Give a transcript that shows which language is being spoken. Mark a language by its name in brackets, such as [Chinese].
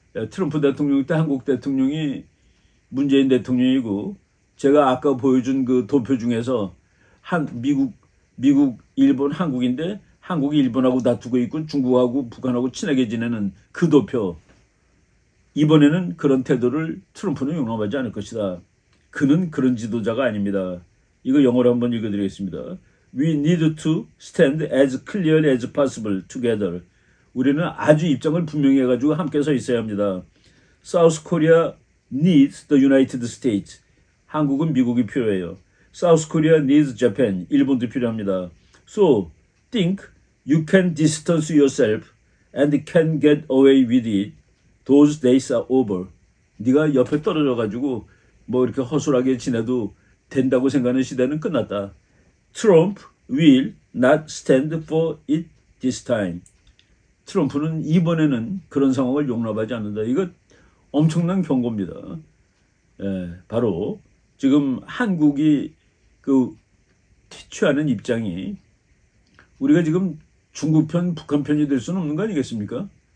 [Korean] 트럼프 대통령 때 한국 대통령이 문재인 대통령이고 제가 아까 보여준 그 도표 중에서 미국, 일본, 한국인데 한국이 일본하고 다투고 있고 중국하고 북한하고 친하게 지내는 그 도표. 이번에는 그런 태도를 트럼프는 용납하지 않을 것이다. 그는 그런 지도자가 아닙니다. 이거 영어로 한번 읽어드리겠습니다. [English] We need to stand as clear as possible together. [Korean] 우리는 아주 입장을 분명히 해가지고 함께 서 있어야 합니다. [English] South Korea needs the United States. [Korean] 한국은 미국이 필요해요. [English] South Korea needs Japan. [Korean] 일본도 필요합니다. [English] So think you can distance yourself and can get away with it. Those days are over. [Korean] 네가 옆에 떨어져가지고 뭐 이렇게 허술하게 지내도 된다고 생각하는 시대는 끝났다. [English] Trump will not stand for it this time. [Korean] 트럼프는 이번에는 그런 상황을 용납하지 않는다. 이거 엄청난 경고입니다. 바로 지금 한국이 그 취하는 입장이 우리가 지금 중국 편, 북한 편이 될 수는 없는 거 아니겠습니까?